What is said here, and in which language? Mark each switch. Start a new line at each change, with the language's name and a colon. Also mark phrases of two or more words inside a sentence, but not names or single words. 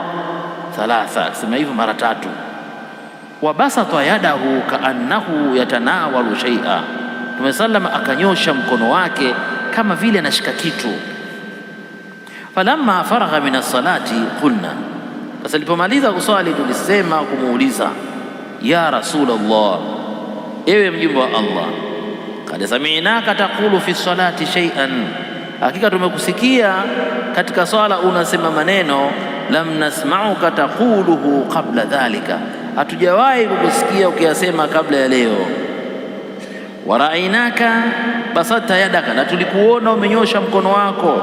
Swahili: Thalatha, sema hivyo mara 3.
Arabic: وبسط يده كأنه يتناول شيئا,
Swahili: Mtume sallama akanyosha mkono wake kama vile anashika kitu.
Arabic: فلما فرغ من الصلاة قلنا,
Swahili: sasa alipomaliza kuswali tulisema kumuuliza,
Arabic: يا رسول الله,
Swahili: ewe mjumbe wa Allah,
Arabic: قد سمعناك تقول في الصلاة شيئا,
Swahili: hakika tumekusikia katika swala unasema maneno
Arabic: لم نسمعك تقوله قبل ذلك,
Swahili: hatujawahi kukusikia ukiyasema kabla ya leo.
Arabic: ورأيناك بسطت يدك,
Swahili: na tulikuona umenyosha mkono wako.